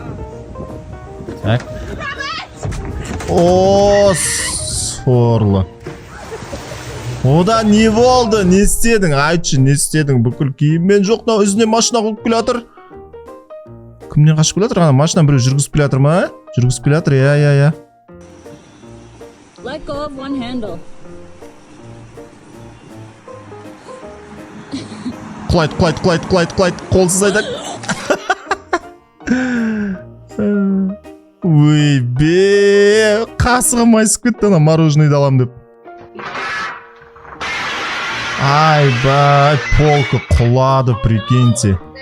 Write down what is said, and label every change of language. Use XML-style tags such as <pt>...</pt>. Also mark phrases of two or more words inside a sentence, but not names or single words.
<kk>Так. О, сорлы. Ода не болды? Не істедің? Айтшы, не істедің? Бүкіл киіммен жоқ, мынау өзіне машина қойып келе жатыр. Кімнен қашып келе жатыр? Машина біреу жүргізіп келе жатыр ма? Жүргізіп келе жатыр, я.</kk> <en>Let go of one handle.</en> <kk>Құлайды. Қолсыз айтады. Ой, бе, қасығым айсып кетті ана мороженое алам деп. Айбай, полка құлады, прикиньте.</kk>